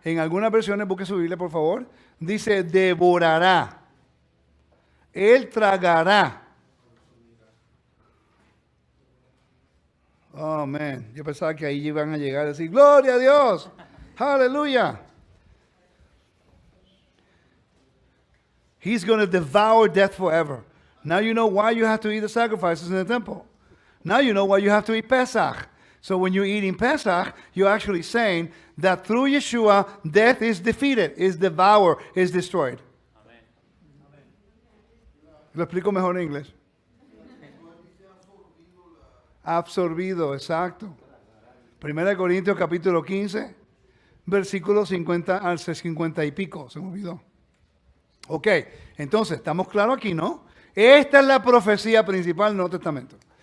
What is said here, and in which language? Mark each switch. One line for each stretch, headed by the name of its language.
Spanish: En algunas versiones, busque su Biblia, por favor. Dice, devorará. Él tragará.
English: Oh, man.
Spanish: Yo pensaba que ahí iban a llegar a decir, ¡gloria a Dios! ¡Aleluya!
English: He's going to devour death forever. Now you know why you have to eat the sacrifices in the temple. Now you know why you have to eat Pesach. So when you're eating Pesach, you're actually saying that through Yeshua, death is defeated, is devoured, is destroyed. Amen.
Spanish: Lo explico mejor en inglés. Absorbido, exacto. 1 Corintios capítulo 15, versículos 50 al 50 y pico, se me olvidó. Ok, entonces, estamos claros aquí, ¿no? Esta es la profecía principal del Nuevo Testamento.